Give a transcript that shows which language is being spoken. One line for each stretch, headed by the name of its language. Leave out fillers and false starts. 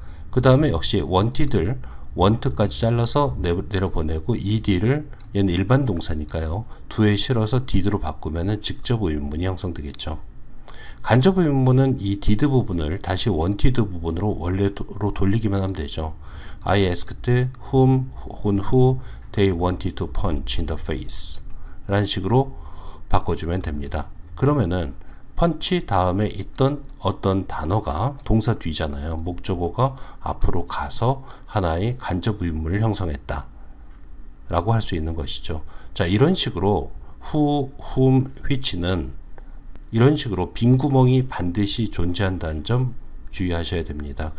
Korean: 그 다음에 역시 wanted를 want까지 잘라서 내려보내고 ed를 얘는 일반 동사니까요. do에 실어서 did로 바꾸면은 직접 의문문이 형성되겠죠. 간접 의문문은 이 did 부분을 다시 wanted 부분으로 원래로 돌리기만 하면 되죠.
English: I asked whom 혹은 who they wanted to punch in the face
Korean: 라는 식으로 바꿔주면 됩니다. 그러면은 펀치 다음에 있던 어떤 단어가 동사 뒤잖아요. 목적어가 앞으로 가서 하나의 간접 의문문을 형성했다 라고 할 수 있는 것이죠. 자, 이런 식으로 who, whom, which는 이런 식으로 빈구멍이 반드시 존재한다는 점 주의하셔야 됩니다.